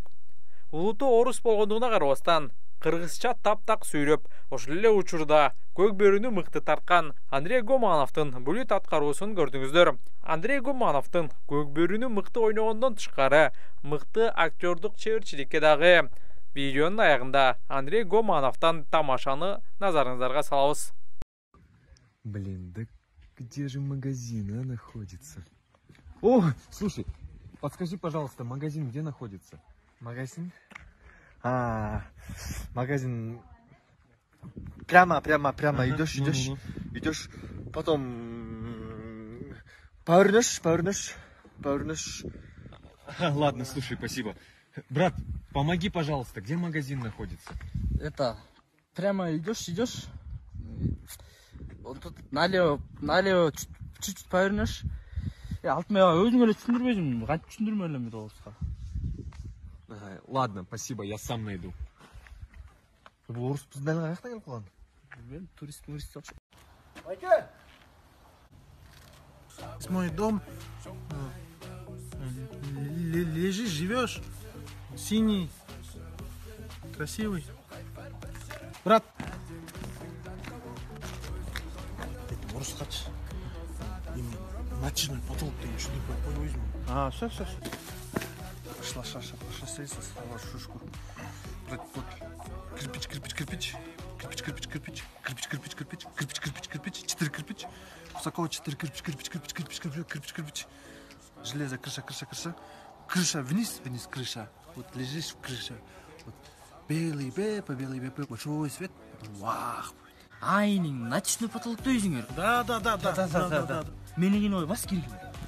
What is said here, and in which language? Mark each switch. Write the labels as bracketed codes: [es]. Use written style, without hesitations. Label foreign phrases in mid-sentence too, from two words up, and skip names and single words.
[ky] Улуту орус болгондугуна карабастан кыргызча таптак сүйлөп, ошол эле учурда көкбөрүнү мыкты тарткан Андрей Гомановдун бүлүт аткаруусун көрдүңүздөр. Андрей Гомановдун көкбөрүнү мыкты ойногондон тышкары мыкты актёрдук чеберчиликке дагы. Видеонун аягында Андрей Гомановдон тамашаны назарыңыздарга салабыз. [ru] Блин, да где же магазин находится? О, слушай, подскажи, пожалуйста, магазин где находится? Магазин? Магазин. Прямо идешь, потом повернешь. Ладно, слушай, спасибо. Брат, помоги, пожалуйста, где магазин находится? Прямо идешь. Вот тут налево чуть-чуть повернешь. [ky] Алтыма өзүң эле түшүндүрбөйсүң, кантип түшүндүрмө элем орусга. [ru] Ладно, спасибо, я сам найду. [ky] Бул орус биздин дайын каяктан келип калган? Мен турист окшойм. Байке! [ru] Мой дом. Лежишь, живешь. Синий. Красивый. Брат. [ky] Орус кач. [ru] Натяжной потолок деген что такое возьму. Все. Пошла средство, стала шушку. Вот кирпич. 4 кирпич. Высоко 4 кирпич. Железо, крыша. Крыша вниз, крыша. Вот лежишь в крыше. Вот белый бэп, большой свет. Вах. [ky] Айнин, [ru] натяжной потолокто [ky] өзүңөр. [ru] Да. [ky] Менин ой бас кирген.